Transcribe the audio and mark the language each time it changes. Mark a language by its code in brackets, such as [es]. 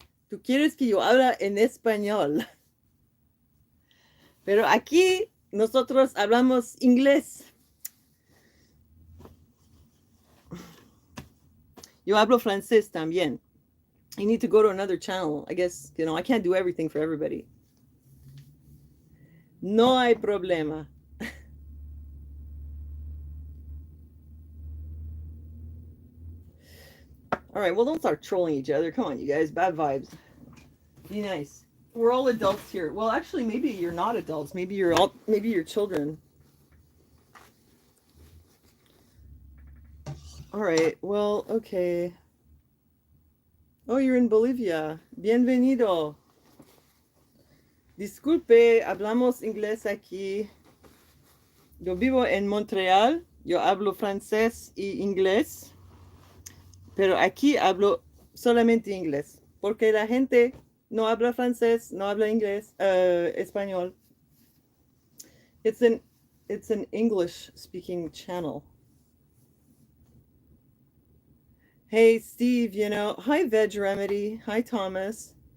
[es] Tú quieres que yo habla en español. Pero aquí nosotros hablamos inglés. Yo hablo francés también. [en] I need to go to another channel. I guess, I can't do everything for everybody. [es] No hay problema. [en] All right, well, don't start trolling each other. Come on, you guys. Bad vibes. Be nice. We're all adults here. Well, actually, maybe you're not adults. Maybe you're children. All right. Well, okay. Oh, you're in Bolivia. [es] Bienvenido. Disculpe, hablamos inglés aquí. Yo vivo en Montreal. Yo hablo francés y inglés. Pero aquí hablo solamente inglés. Porque la gente no habla francés, no habla inglés, español. [en] It's an English speaking channel. Hey, Steve, hi, Veg Remedy. Hi, Thomas.